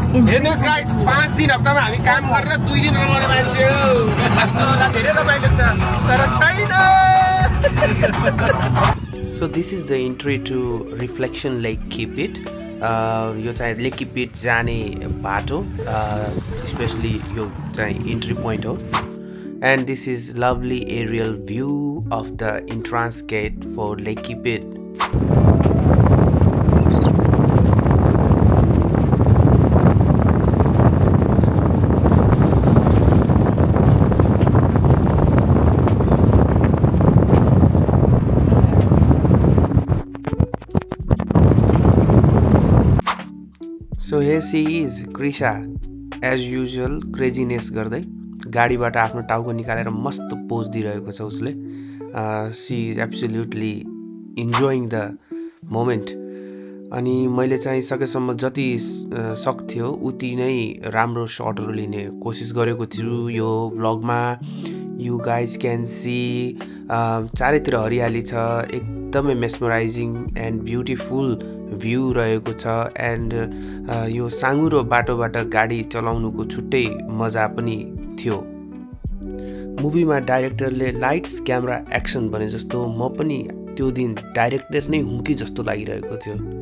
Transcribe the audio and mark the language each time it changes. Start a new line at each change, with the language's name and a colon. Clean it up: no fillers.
Nepali: हेर्नुहोस् गाइस 5 दिन हप्तामा हामी काम गरेर 2 दिन रमाउने मान्छे हो. लाग्छ धेरै रमाइलो छ तर छैन.
English: So this is the entry to Reflection Lake Kipit.
Nepali: यो चाहिँ लेक किपिट जाने बाटो, स्पेशली यो चाहिँ इन्ट्री पोइन्ट हो.
English: And this is lovely aerial view of the entrance gate for Lake Kipit. So here she is,
Nepali: Krisha, as usual craziness गर्दै गाडीबाट आफ्नो टाउको निकालेर मस्त पोज दिइरहेको छ उसले.
English: She is absolutely enjoying the moment.
Nepali: अनि मैले चाहिँ सकेसम्म जति सक्थ्यो उति नै राम्रो सटहरू लिने कोसिस गरेको छु यो भ्लगमा.
English: you guys can see
Nepali: चारैतिर हरियाली छ. एकदमै मेस्मराइजिङ एन्ड ब्युटिफुल भ्यू रहेको छ. एन्ड यो साँगुरो बाटोबाट गाडी चलाउनुको छुट्टै मजा पनि थियो. मुभीमा डाइरेक्टरले लाइट्स क्यामेरा एक्सन भने जस्तो म पनि त्यो दिन डाइरेक्टर नै हुँ कि जस्तो लागिरहेको थियो.